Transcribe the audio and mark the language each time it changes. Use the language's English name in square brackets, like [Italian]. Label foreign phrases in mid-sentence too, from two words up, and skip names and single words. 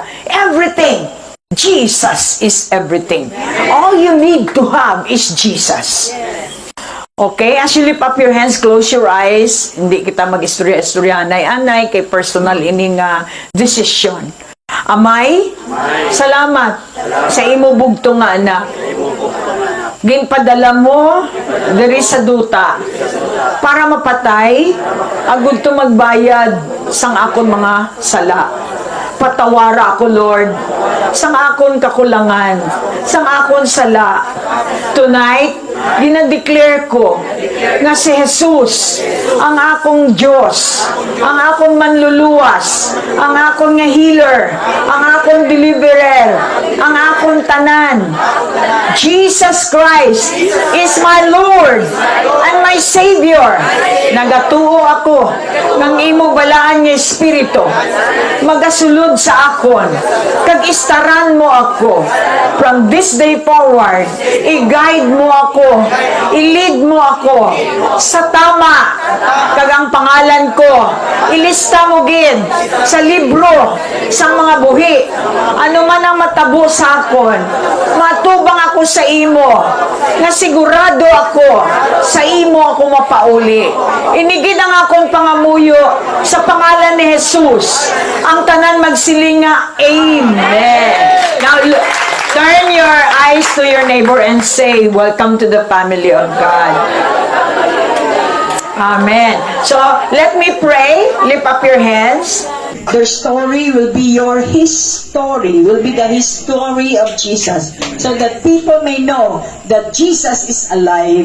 [English] Everything. Jesus is everything. All you need to have is Jesus. Okay? As you lift up your hands, close your eyes. [Hiligaynon] Hindi kita mag-istorya-istorya, anay-anay, kay personal ining decision. Amay, salamat sa imo bugto nga anak. ginpadala mo diri sa duta para mapatay agud to magbayad sang akon mga sala. Patawara ako, Lord, sang akon kakulangan, sang akon sala. Tonight, ginadeclare ko nga si Jesus ang akong Diyos, ang akong manluluwas, ang akong nga healer, ang akong deliverer, ang akong tanan. [English] Jesus Christ is my Lord and my Savior. [Hiligaynon] Nagatuo ako ng imo balaan nga Espiritu. Magasulod sa akon. Kag istaran mo ako. [English] From this day forward, [Hiligaynon] i-guide mo ako. I-lead mo ako sa tama. Kag ang pangalan ko, ilista mo gid sa libro sa mga buhi. Ano man ang matabo sa akon, matubang ako sa imo. Nga sigurado ako sa imo ako mapauli. Inigid ang akong pangamuyo sa pangalan ni Jesus. Ang tanan magsilinga, Amen. [English] Now, turn your eyes to your neighbor and say, welcome to the family of God. Amen. So, let me pray. Lift up your hands. Their story will be his story, will be the history of Jesus, so that people may know that Jesus is alive.